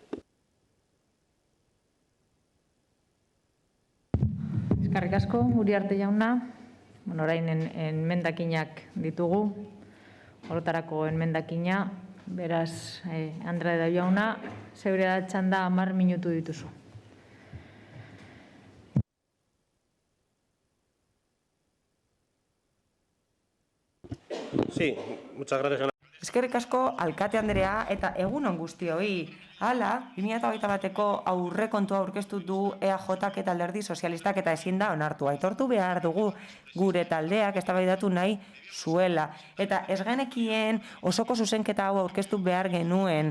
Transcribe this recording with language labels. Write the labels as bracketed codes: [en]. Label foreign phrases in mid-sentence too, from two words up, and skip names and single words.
[eu] Eskerrik asko, Uriarte jauna. Orain enmendakinak ditugu. Horretarako enmendakina. Beraz, Andre jauna, zeure da txanda 10 minutu dituzu. [es] Sí, muchas gracias. [eu] Eskerrik asko alkate Andrea eta egunon guztioi. Hala, 2021ko aurrekontua aurkeztu du EAJak eta Alderdi Sozialistak eta ezin da onartu. Aitortu behar dugu gure taldeak eztabaidatu nahi zuela. Eta ez genekien osoko zuzenketa hau aurkeztu behar genuen.